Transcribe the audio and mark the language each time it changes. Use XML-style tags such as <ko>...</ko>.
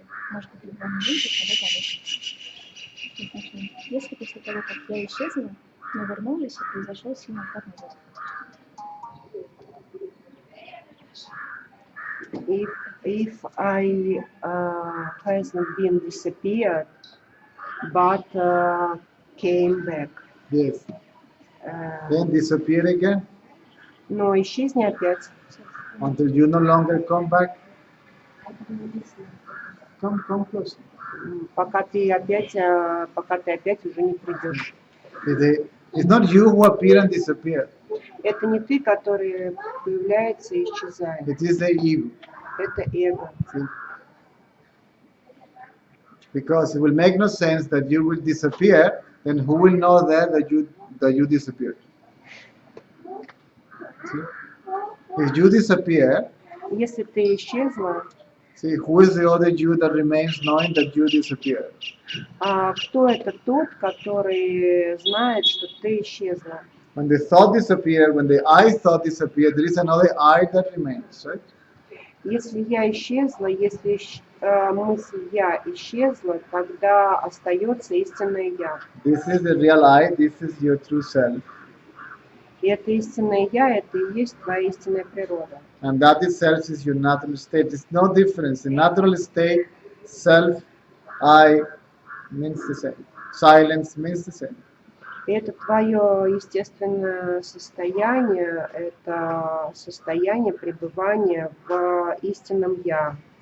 <ru>Может быть, в вами выйдет, тогда того. Если после того, как я исчезла, но вернулась, и произошел сильный откат назад.</ru> <en>If I hasn't been disappeared, but came back. Yes. Э, Then disappear again</en> <ru>Но исчезни опять,</ru> <en>until you no longer come back. Come close.</en> <ru>пока ты опять уже не придешь.</ru> <en>It's not you who appear and disappear.</en> <ru>Это не ты, который появляется и исчезает.</ru> <en>It is the ego.</en> <ru>Это эго.</ru> <en>See? Because it will make no sense that you will disappear, then who will know that you disappeared? See? If you disappear,</en> <ru>Если ты исчезла,</ru> <en>see, who is the other you that remains knowing that you disappeared?</en> <ru>кто это тот, который знает, что ты исчезла?</ru> <en>When the thought disappeared, when the I thought disappeared, there is another I that remains, right?</en> <ru>Если я исчезла, если мысль я исчезла, тогда остается истинное я.</ru> <en>This is the real I, this is your true self.</en> <ru>И это истинное я, это и есть твоя истинная природа.</ru> <en>And that itself is your natural state. There's no difference. In natural state, self, I means the same. Silence means the same.</en> <ru>И это твое естественное состояние, это состояние пребывания в истинном я.</ru>